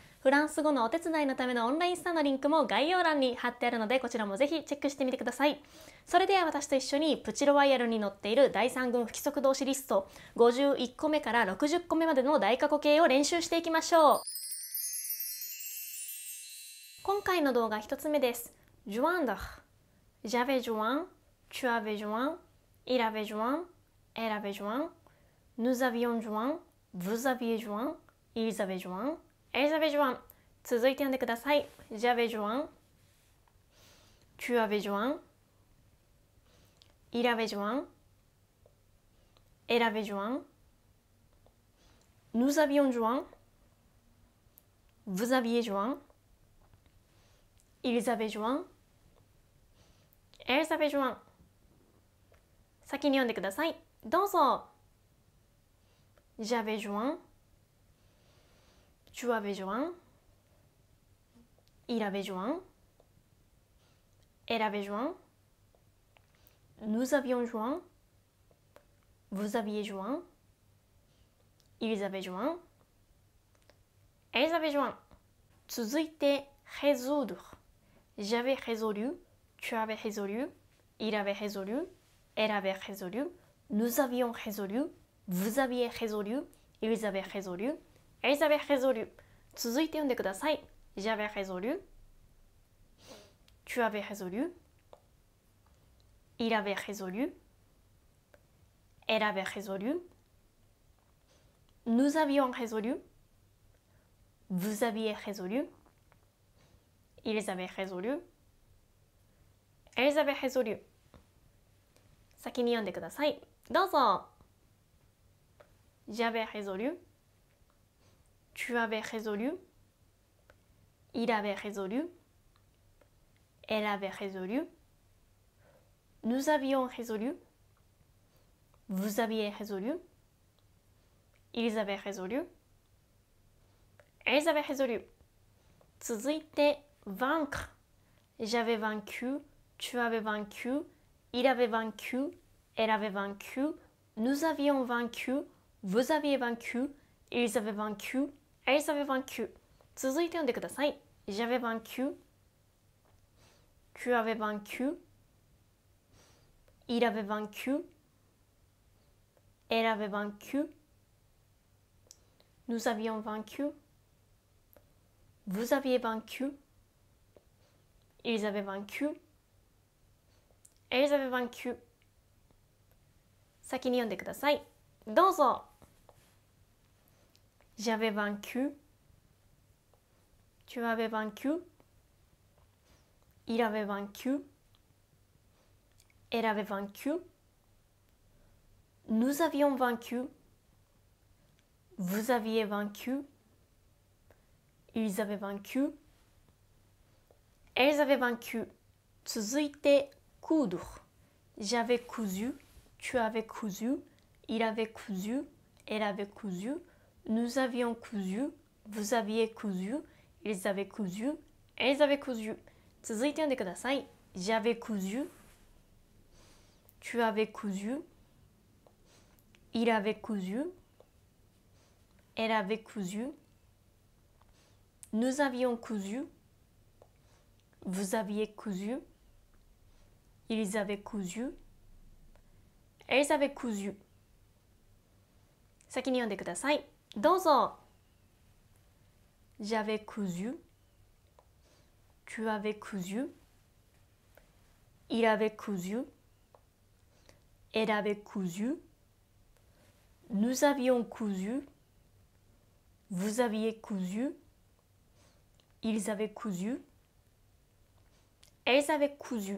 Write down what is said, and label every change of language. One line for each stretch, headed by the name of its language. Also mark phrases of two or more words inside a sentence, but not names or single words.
Japanese: フランス語のお手伝いのためのオンラインスタのリンクも概要欄に貼ってあるのでこちらもぜひチェックしてみてください。それでは私と一緒にプチロワイヤルに載っている第3軍不規則動詞リスト51個目から60個目までの大過去形を練習していきましょう。今回の動画1つ目です。
French: joindre j'avais joint, tu avais joint, il avait joint, elle avait joint, nous avions joint, vous aviez joint, ils avaient joint, elles avaient joint。
Japanese: 続いて読んでください。
French: j'avais joint, tu avais joint, il avait joint, elle avait joint, nous avions joint, vous aviez joint, ils avaient joint, elles avaient joint。
Japanese: 先に読んでください。
French: どうぞ。j'avais joint, tu avais joint, il avait joint, elle avait joint, nous avions joint, vous aviez joint, ils avaient joint, elles avaient joint。続いて résoudre j'avais résolu, tu avais résolu, il avait résolu, elle avait résolu, nous avions résolu, vous aviez résolu, ils avaient résolu, elles avaient résolu。
Japanese: 続いて読んでください。
French: j'avais résolu, tu avais résolu, il avait résolu, elle avait résolu, nous avions résolu, vous aviez résolu, ils avaient résolu, elles avaient résolu。
Japanese: 先に読んでください。
French: どうぞ。j'avais résolu, tu avais résolu, il avait résolu, elle avait résolu, nous avions résolu, vous aviez résolu, ils avaient résolu, elles avaient résolu。続いて vaincre j'avais vaincu, tu avais vaincu, il avait vaincu, elle avait vaincu, nous avions vaincu, vous aviez vaincu, ils avaient vaincu, elles avaient vaincu。
Japanese: 続いて読んでください。
French: j'avais vaincu, tu avais vaincu, il avait vaincu, elle avait vaincu, nous avions vaincu, vous aviez vaincu, ils avaient vaincu, elles avaient vaincu。
Japanese: 先に読んでください。
French: どうぞ。j'avais vaincu, tu avais vaincu, il avait vaincu, elle avait vaincu, nous avions vaincu, vous aviez vaincu, ils avaient vaincu, elles avaient vaincu。続いて coudre j'avais cousu, tu avais cousu, il avait cousu, elle avait cousu, nous avions cousu, vous aviez cousu, ils avaient cousu, elles avaient cousu。
Japanese: 続いて読んでください。
French: j'avais cousu, tu avais cousu, il avait cousu, elle avait cousu, nous avions cousu, vous aviez cousu, ils avaient cousu, elles avaient cousu。
Japanese: 先に読んでください。
French: どうぞ。j'avais cousu, tu avais cousu, il avait cousu, elle avait cousu, nous avions cousu, vous aviez cousu, ils avaient cousu, elles avaient cousu。